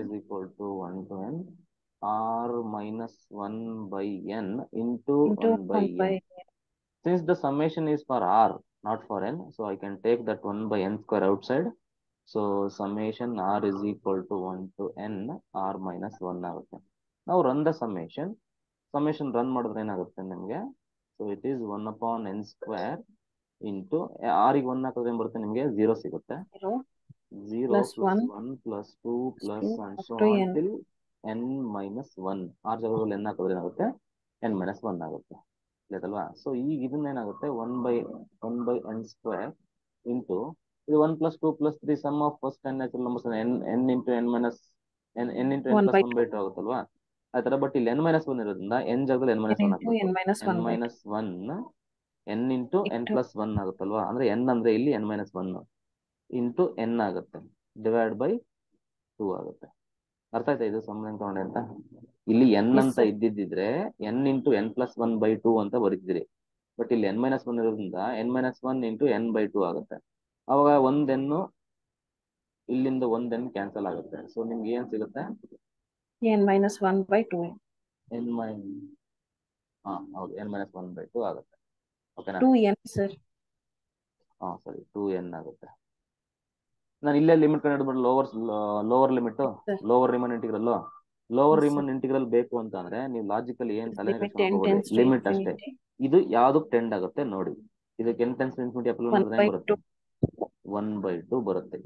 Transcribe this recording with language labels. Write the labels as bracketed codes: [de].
[en] is equal to 1 to n r minus 1 by n into 1 by n. Since the summation is for r not for n, so I can take that 1 by n square outside. So summation r is equal to 1 to n r minus 1 [kn] ಆಗುತ್ತೆ. [en] Now run the summation. [kn] Run ಮಾಡಿದ್ರೆ ಏನಾಗುತ್ತೆ ನಿಮಗೆ, [en] so it is 1 upon n square [kn] into r ಗೆ 1 ಹಾಕಿದ್ರೆ ಏನ್ ಬರುತ್ತೆ ನಿಮಗೆ, 0 ಸಿಗುತ್ತೆ. [en] 0 plus 1 plus 2 plus and so on till n minus 1. [kn] r ಜಾಗದಲ್ಲಿ n ಹಾಕಿದ್ರೆ ಏನಾಗುತ್ತೆ, n minus 1 ಆಗುತ್ತೆ, ಗೊತ್ತಲ್ವಾ. ಸೊ ಈಗ ಇದನ್ನ ಏನಾಗುತ್ತೆ, [en] 1 by n square into ಇದು 1 plus 2 plus 3 sum of first n natural numbers n into n minus n into n plus 1 by 2 [kn] ಆಗುತ್ತಲ್ವಾ. ಆತರ. ಬಟ್ ಇಲ್ಲಿ n ಮೈನಸ್ ಒನ್ ಇರೋದ್ರಿಂದ n ಜಾಗದಲ್ಲಿ n ಮೈನಸ್ ಒನ್ ಹಾಕ್ಬೇಕು. n minus one n into n plus one ಆಗುತ್ತಲ್ವಾ, ಅಂದ್ರೆ n ಅಂದ್ರೆ ಇಲ್ಲಿ n minus one into n ಆಗುತ್ತೆ, divide by 2 ಆಗುತ್ತೆ. ಅರ್ಥ ಆಯ್ತಾ ಇದು ಸಂಬಂಧ ತಗೊಂಡೆ ಅಂತ. ಇಲ್ಲಿ n ಅಂತ ಇದ್ದಿದ್ರೆ n into n plus one by 2 ಅಂತ ಬರೀತಿದ್ರಿ. ಬಟ್ ಇಲ್ಲಿ n ಮೈನಸ್ ಒನ್ ಇರೋದ್ರಿಂದ n minus one into n by 2 ಆಗುತ್ತೆ. ಅವಾಗ ಒಂದ್ n ಇಲ್ಲಿಂದ ಒಂದ್ n ಕ್ಯಾನ್ಸಲ್ ಆಗುತ್ತೆ. ಸೊ ನಿಮ್ಗೆ ಏನ್ ಸಿಗುತ್ತೆ, [en] n minus 1 by 2 [kn] n ಹೌದು, n minus 1 by 2 ಆಗುತ್ತೆ. ಓಕೆನಾ, 2n ಸರ್. ಸರಿ 2n ಆಗುತ್ತೆ. ನಾನು ಇಲ್ಲೇ limit ಕಂಡುಹಿಡಿದ್ಬಿಟ್ಟು lower limit, lower Ripun integral, lower Ripun integral ಬೇಕು ಅಂತ ಅಂದ್ರೆ ನೀವು ಲಾಜಿಕಲಿ ಏನ್ ತಲೆ ಕೆಡಿಸ್ಕೊಳ್ಳೋಕೆ ಲಿಮಿಟ್ ಅಷ್ಟೇ. ಇದು ಯಾವ್ದಕ್ ಟೆಂಡ್ ಆಗುತ್ತೆ ನೋಡಿ, ಇದಕ್ಕೆ n ಟೆನ್ಸ್ ಇನ್ಫಿನಿಟಿ ಅಪ್ಲೈ ಮಾಡಿದ್ರೆ ಏನ್ ಬರುತ್ತೆ, 1 by 2 ಬರುತ್ತೆ.